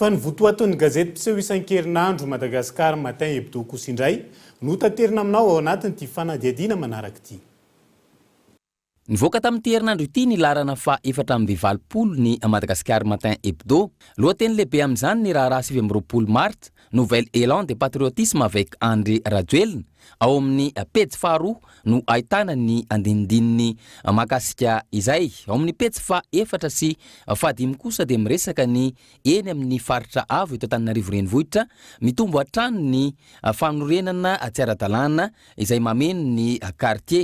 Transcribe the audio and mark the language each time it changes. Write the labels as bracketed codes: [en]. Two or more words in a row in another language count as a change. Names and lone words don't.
[mg] fa ny votoaton'ny gazety mpiseho isan-kerinandro Madagasikara Matin Hebdo kosa indray no taterina aminao ao anatin'ity fanadihadiana manaraka ity. Nivoaka tamin'ity herinandro ity ny larana fa 420 ny Madagasikara Matin Hebdo. Lohateny lehibe amin'izany ny raharaha 7 mars, nouvel élan de patriotisme avec André Rajoelina. Ao amin'ny pejy faharoa no ahitana ny andinindininy mahakasika izay. Ao amin'ny pejy faha-4 sy fahadimy kosa dia miresaka ny eny amin'ny faritra avo eto Antananarivo renivohitra mitombo hatrany ny fanorenana tsy ara-dalàna izay mameno ny quartier.